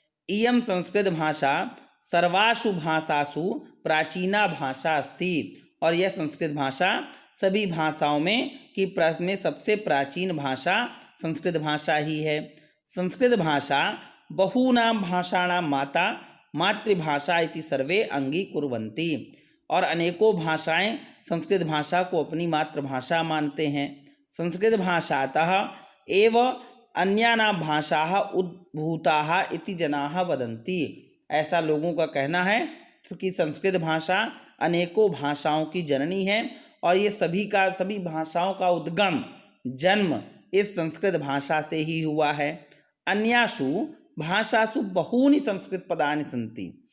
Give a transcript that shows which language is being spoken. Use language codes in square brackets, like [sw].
[sa] इयं संस्कृत भाषा सर्वासु भाषासु प्राचीना भाषा अस्ति, [hi] और यह संस्कृत भाषा सभी भाषाओं में सबसे प्राचीन भाषा संस्कृत भाषा ही है। [sa] संस्कृत भाषा बहूनां भाषाणां माता मातृभाषा इति सर्वे अंगीकुर्वन्ति, [hi] और अनेकों भाषाएं संस्कृत भाषा को अपनी मातृभाषा मानते हैं। [sa] संस्कृत भाषातः एव अन्यानां भाषाः उद्भूताः इति जनाः वदन्ति। [hi] ऐसा लोगों का कहना है कि संस्कृत भाषा अनेकों भाषाओं की जननी है, और ये सभी भाषाओं का उद्गम, जन्म इस संस्कृत भाषा से ही हुआ है। [sa] अन्यासु भाषासु बहूनि संस्कृत पदानि सन्ति।